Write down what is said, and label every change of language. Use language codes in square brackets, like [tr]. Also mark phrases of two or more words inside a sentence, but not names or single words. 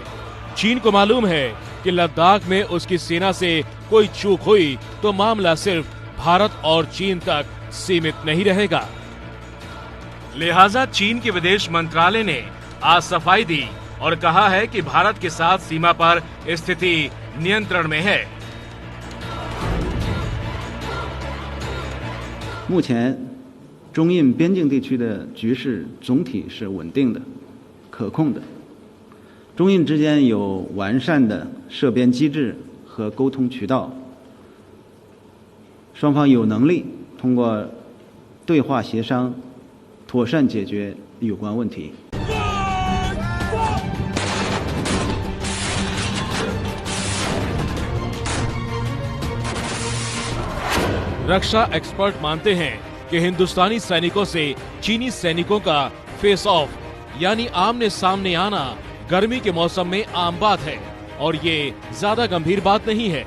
[hi] चीन को मालूम है कि लद्दाख में उसकी सेना से कोई चूक हुई तो मामला सिर्फ भारत और चीन तक सीमित नहीं रहेगा। लिहाजा चीन के विदेश मंत्रालय ने आज सफाई दी और कहा है कि भारत के साथ सीमा पर स्थिति नियंत्रण में है। [zh] 目前中印边境地区的局势总体是稳定的、可控的。中印之间有完善的涉边机制和沟通渠道，双方有能力通过对话协商，妥善解决有关问题。 [hi] रक्षा एक्सपर्ट मानते हैं कि हिंदुस्तानी सैनिकों से चीनी सैनिकों का [en] face off [hi] यानी आमने सामने आना गर्मी के मौसम में आम बात है और ये ज्यादा गंभीर बात नहीं है।